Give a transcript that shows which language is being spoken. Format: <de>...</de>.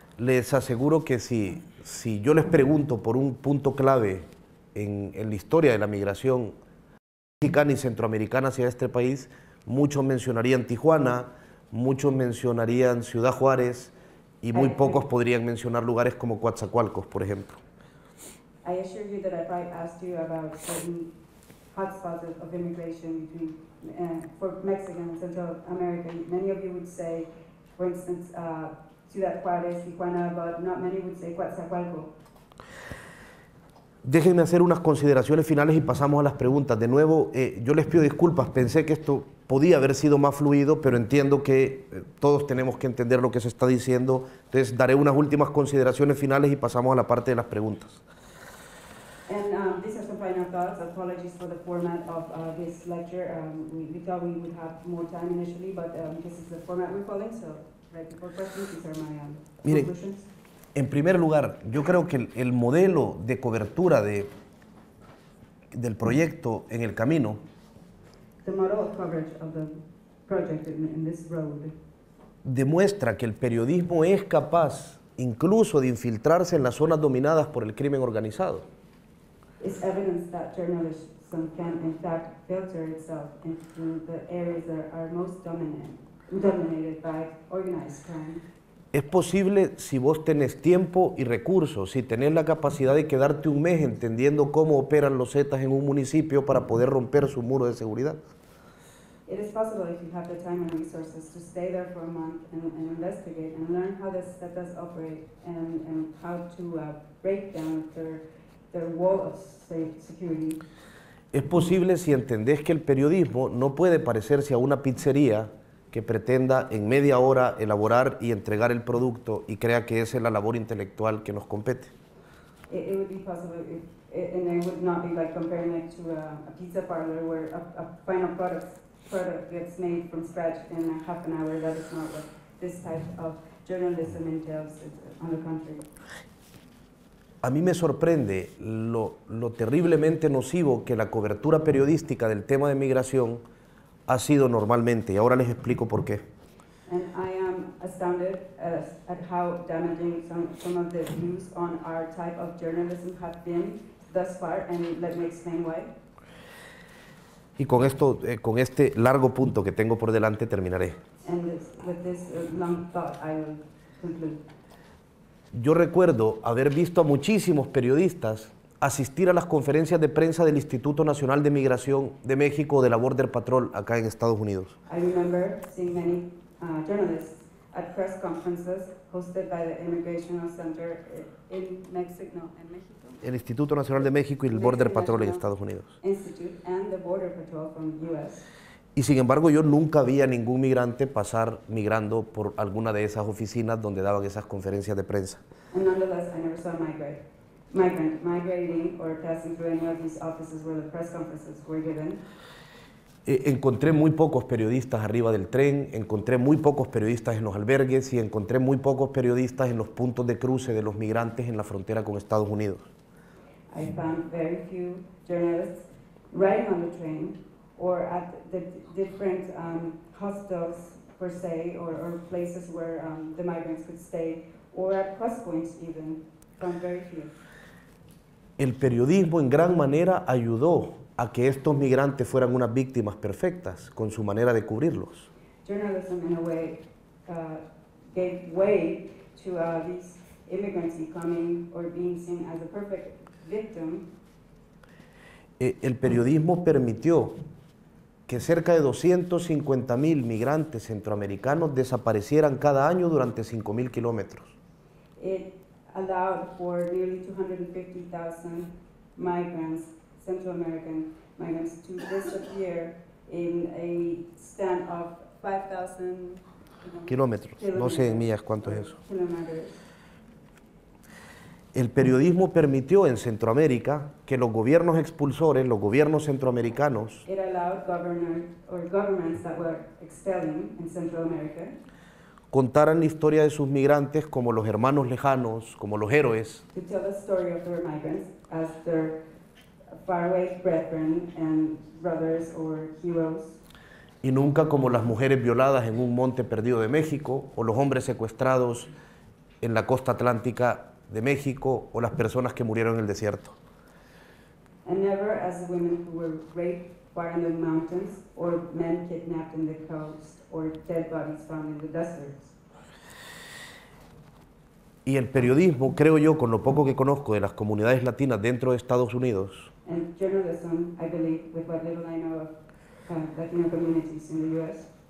<es>Les aseguro que si yo les pregunto por un punto clave en la historia de la migración mexicana y centroamericana hacia este país, muchos mencionarían Tijuana, muchos mencionarían Ciudad Juárez y muy pocos podrían mencionar lugares como Coatzacoalcos, por ejemplo.</es> <en>I assure you that if I asked you about certain hotspots of immigration between for Mexican and Central America, many of you would say, for instance, Ciudad Juárez, Tijuana, but not many would say Coatzacoalcos.</en> <es>Déjenme hacer unas consideraciones finales y pasamos a las preguntas. De nuevo, yo les pido disculpas, pensé que esto podía haber sido más fluido, pero entiendo que todos tenemos que entender lo que se está diciendo. Entonces daré unas últimas consideraciones finales y pasamos a la parte de las preguntas.</es> <en>And these are some final thoughts. Apologies for the format of this lecture. We thought we would have more time initially, but this is the format we're following, so ready for questions. These are my</en> <es>Miren,</es> <en>conclusions.</en> <es>en primer lugar, yo creo que el modelo de cobertura del proyecto en el camino</es> <en>The model of coverage of the project in this road</en> <es>demuestra que el periodismo es capaz incluso de infiltrarse en las zonas dominadas por el crimen organizado.</es> <en>is evidence that journalism can in fact filter itself into the areas that are most dominated by organized crime.</en> <es>Es posible si vos tenés tiempo y recursos, si tenés la capacidad de quedarte un mes entendiendo cómo operan los Zetas en un municipio para poder romper su muro de seguridad.</es> <en>It is possible if you have the time and resources to stay there for a month and investigate and learn how the Zetas operate and how to break down their wall of security.</en> <es>Es posible si entendés que el periodismo no puede parecerse a una pizzería que pretenda en media hora elaborar y entregar el producto y crea que esa es la labor intelectual que nos compete.</es> <en>It would be possible and it would not be like comparing it to a pizza parlor where a final product gets made from scratch in a half an hour. That is not what this type of journalism entails. On the contrary.</en> <es>A mí me sorprende lo terriblemente nocivo que la cobertura periodística del tema de migración ha sido normalmente, y ahora les explico por qué.</es> <en>And I am astounded at how damaging some of the views on our type of journalism have been thus far, and let me explain why.</en> <es>Y con esto, con este largo punto que tengo por delante, terminaré.</es> <en>And with this long thought, I will conclude.</en> <es>Yo recuerdo haber visto a muchísimos periodistas asistir a las conferencias de prensa del Instituto Nacional de Migración de México o de la Border Patrol acá en Estados Unidos.</es> <en>I remember seeing many journalists at press conferences hosted by the Immigration Center in Mexico,</en> <es>El Instituto Nacional de México y el Border Patrol en Estados Unidos.</es> <en>Institute and the Border Patrol from the U.S.</en> <es>Y sin embargo yo nunca vi a ningún migrante pasar migrando por alguna de esas oficinas donde daban esas conferencias de prensa.</es> <en>And nonetheless, I never saw a migrant migrating or passing through any of these offices where the press conferences were given.</en> <es>Encontré muy pocos periodistas arriba del tren, encontré muy pocos periodistas en los albergues y encontré muy pocos periodistas en los puntos de cruce de los migrantes en la frontera con Estados Unidos.</es> <en>I found very few journalists riding on the train or at the different hostels per se or places where the migrants could stay or at cross points even. Found very few.</en> <es>El periodismo en gran manera ayudó a que estos migrantes fueran unas víctimas perfectas con su manera de cubrirlos.</es> <en>Journalism in a way gave way to these immigrants becoming or being seen as a perfect victim.</en> <es>El periodismo permitió que cerca de 250,000 migrantes centroamericanos desaparecieran cada año durante 5,000 kilómetros.</es> <en>It allowed for nearly 250,000 migrants, Central American migrants, to disappear in a span of 5,000</en> <es>kilómetros. No sé en millas cuánto es eso.</es> <en>kilometers.</en> <es>El periodismo permitió en Centroamérica que los gobiernos expulsores, los gobiernos centroamericanos,</es> <en>It allowed governments that were expelling in Central America</en> <es>contaran la historia de sus migrantes como los hermanos lejanos, como los héroes,</es> <en>to tell the story of their migrants as their faraway brethren and brothers or heroes,</en> <es>y nunca como las mujeres violadas en un monte perdido de México, o los hombres secuestrados en la costa atlántica de México, o las personas que murieron en el desierto.</es> <en>and never as women who were raped far in the mountains or men kidnapped in the coast or dead bodies found in the deserts.</en> <es>Y el periodismo, creo yo, con lo poco que conozco de las comunidades latinas dentro de Estados Unidos,</es> <en>And journalism, I believe, with what little I know of Latino communities in the U.S.,</en>